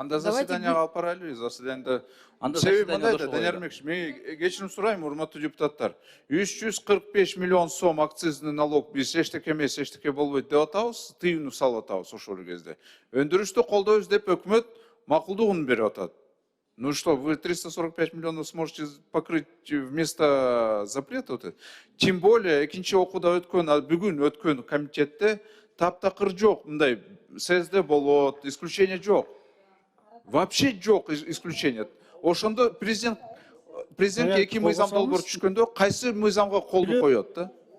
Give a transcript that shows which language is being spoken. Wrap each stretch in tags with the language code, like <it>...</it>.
<ky>Анда заседанияга алып барайлы, заседанияда. Анда Себеби заседанияда мындай да, Данияр Мекович, мен кечирим сурайм, урматтуу депутаттар. 345 миллион сом акцизный налог биз эчтеке эмес, эчтеке болбойт деп атабыз, тыюуну салып атабыз ошол кезде. Өндүрүштү колдойбуз деп өкмөт макулдугун берип атат.</ky> <ru>Ну что, вы 345 миллионов сможете покрыть вместо запрета? Вот это? Тем более,</ru> <ky>экинчи окууда бүгүн өткөн комитетте таптакыр жок, мындай съезде болот, исключение жок. Вообще жок исключение. Ошондо президентке эки мыйзам долбоор түшкөндө кайсы мыйзамга колду коет да?</ky>